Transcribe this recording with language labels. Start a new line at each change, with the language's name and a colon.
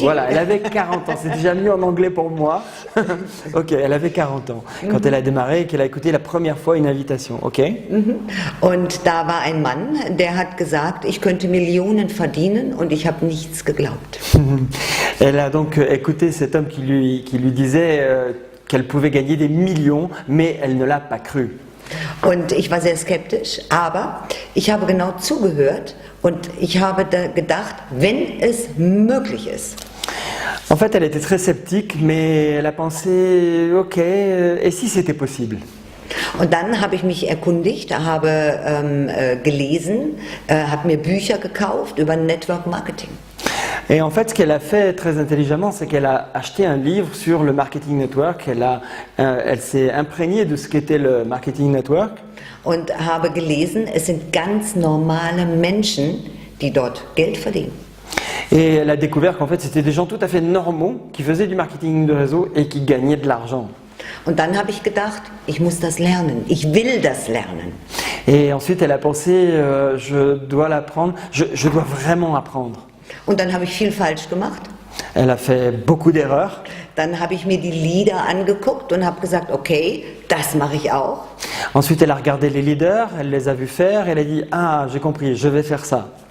French: voilà, elle avait 40 ans, c'est déjà mieux en anglais pour moi. Ok, elle avait 40 ans quand elle a démarré et qu'elle a écouté la première fois une invitation, ok?
German: Und da war ein Mann, der hat gesagt, ich könnte Millionen verdienen und ich habe nichts geglaubt.
French: Elle a donc écouté cet homme qui lui disait qu'elle pouvait gagner des millions, mais elle ne l'a pas cru.
German: Und ich war sehr skeptisch, aber ich habe genau zugehört und ich habe da gedacht, wenn es möglich ist.
French: En fait, elle était très sceptique, mais elle a pensé, ok, et si c'était possible?
German: Und dann habe ich mich erkundigt, habe gelesen, habe mir Bücher gekauft über Network Marketing.
French: Et en fait, ce qu'elle a fait très intelligemment, c'est qu'elle a acheté un livre sur le marketing network. Elle s'est imprégnée de ce qu'était le marketing network.
German: Und habe gelesen, es sind ganz normale Menschen, die dort Geld verdienen.
French: Et elle a découvert qu'en fait, c'était des gens tout à fait normaux qui faisaient du marketing de réseau et qui gagnaient de l'argent.
German: Und dann habe ich gedacht, ich muss das lernen, ich will das lernen.
French: Et ensuite, elle a pensé, je dois l'apprendre, je dois vraiment apprendre.
German: Und dann habe ich viel falsch gemacht.
French: Elle a fait beaucoup d'erreurs.
German: Dann habe ich mir die Lieder angeguckt und habe gesagt, okay, das mache ich auch.
French: Ensuite, elle a regardé les leaders, elle les a vus faire, et elle a dit, ah, j'ai compris, je vais faire ça.